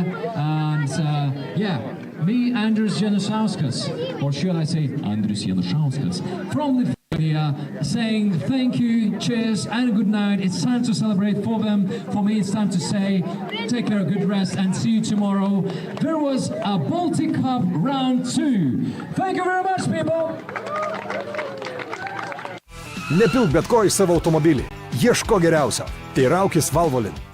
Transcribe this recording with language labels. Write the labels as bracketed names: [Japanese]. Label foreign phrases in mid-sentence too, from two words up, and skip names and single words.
[English] And yeah, me, Andrius Janušauskas, or should I say Andrius Janušauskas, from Lithuania, saying thank you, cheers, and good night. It's time to celebrate for them. For me, it's time to say take care, good rest, and see you tomorrow. There was a Baltic Cup round 2. Thank you very much, people. [Lithuanian] Nepilk bet ko į savo automobilį. Ieško geriausio. Teiraukis Valvolin.